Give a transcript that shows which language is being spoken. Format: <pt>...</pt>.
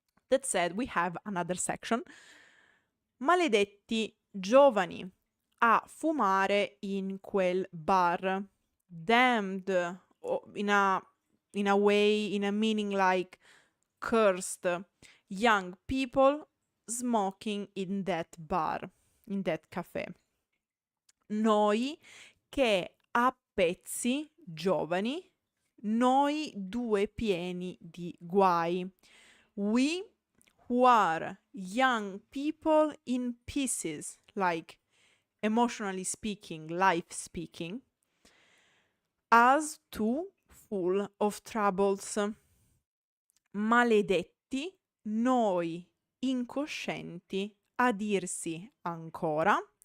<en>That said, we have another section.</en> <it>Maledetti giovani a fumare in quel bar.</it> <en>Damned, in a way, in a meaning like cursed, young people smoking in that bar, in that cafe.</en> <it>Noi che a pezzi giovani, noi due pieni di guai.</it> <en>We who are young people in pieces, like emotionally speaking, life speaking, as too full of troubles.</en> <it>Maledetti noi incoscienti a dirsi ancora.</it>